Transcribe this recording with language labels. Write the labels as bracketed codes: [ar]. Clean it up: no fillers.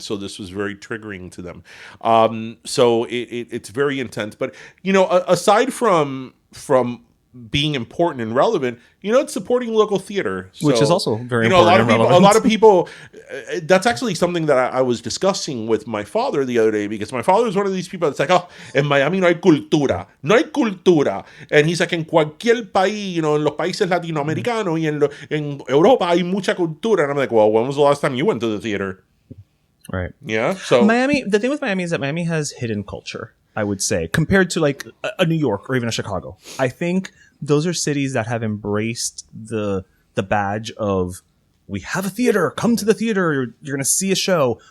[en] So this was very triggering to them. So it's very intense. But aside from being important and relevant, it's supporting local theater. So, which is also very important and relevant. A lot of people, that's actually something that I was discussing with my father the other day, because my father is one of these people that's like, oh, [es] en Miami no hay cultura. [en] And he's like, [es] en cualquier país, en los países latinoamericanos y en Europa hay mucha cultura. [en] And I'm like, well, when was the last time you went to the theater? Right. Yeah. So Miami, the thing with Miami is that Miami has hidden culture, I would say, compared to like a New York or even a Chicago. I think those are cities that have embraced the badge of, we have a theater, come to the theater, you're going to see a show.